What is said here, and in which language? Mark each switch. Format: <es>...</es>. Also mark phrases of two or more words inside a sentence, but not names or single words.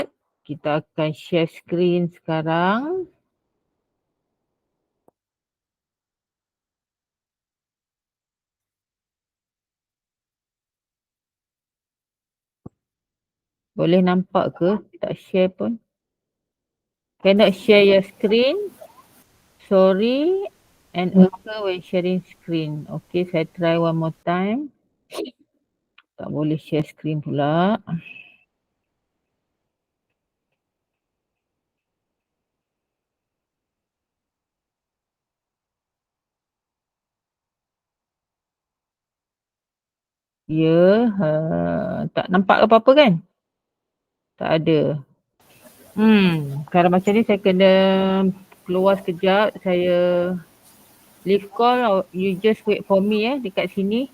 <ms>Kita akan</ms> <en>share screen</en> <ms>sekarang. Boleh nampak ke? Tak share pun.</ms> <en>Cannot share your screen. Sorry and occur when sharing screen.</en> <ms>Okay, saya</ms> <en>try one more time.</en> <ms>Tak boleh</ms> <en>share screen</en> <ms>pula. Ya, tak nampak apa-apa kan? Tak ada. Kalau macam ni saya kena keluar sekejap. Saya</ms> <en>leave call. You just wait for me</en> <ms>dekat sini.</ms>